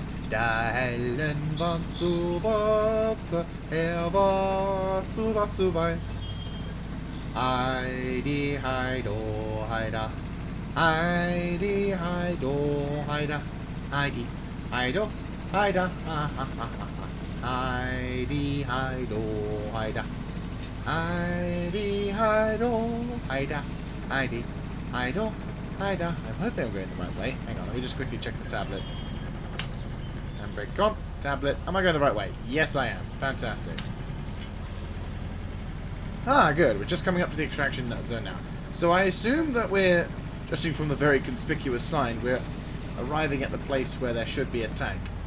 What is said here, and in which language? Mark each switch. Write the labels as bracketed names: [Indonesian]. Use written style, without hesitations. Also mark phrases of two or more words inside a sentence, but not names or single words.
[German] Der Hellen waren so schwarz, war zu weit. Heidi, heido, heida. Heidi, heido, heida. Heidi, heido, heida. Heidi, heido, heida. Heidi, heido, heida. Heidi, Heido, Haida. [English] I'm hoping I'm going the right way. Hang on, let me just quickly check the tablet. Handbrake comp, tablet. Am I going the right way? Yes, I am. Fantastic. Ah, good. We're just coming up to the extraction zone now. So I assume that we're, judging from the very conspicuous sign, we're arriving at the place where there should be a tank.